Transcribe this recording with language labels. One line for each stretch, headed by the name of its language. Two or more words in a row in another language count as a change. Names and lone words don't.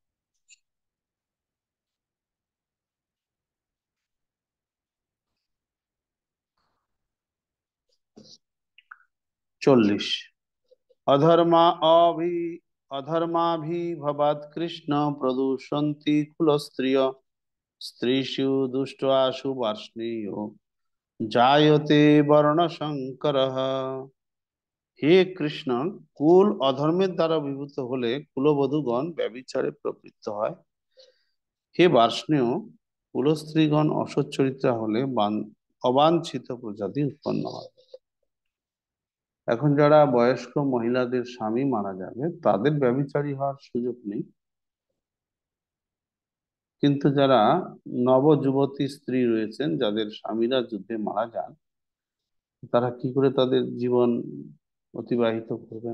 Sanskrit: 40 अधर्माभिभवात् कृष्ण प्रदूषन्ति कुलस्त्रिय स्त्रीषु दुष्ट्वासु वार्ष्णेयो जायते वर्ण संकरः।
Bangla: হে কৃষ্ণ, কুল অধর্মের দ্বারা বিভূত হলে কুলবধূগণ ব্যভিচারে প্রবৃত্ত হয়। হে বার্ষ্ণেয়, কুলস্ত্রীগণ অসচ্চরিত্রা হলে অবাঞ্ছিত প্রজাতি উৎপন্ন হয়। এখন যারা বয়স্ক মহিলাদের স্বামী মারা যাবে তাদের ব্যভিচারী হওয়ার সুযোগ নেই, কিন্তু যারা নবযুবতী স্ত্রী রয়েছেন যাদের স্বামীরা যুদ্ধে মারা যান, তারা কি করে তাদের জীবন অতিবাহিত করবেন?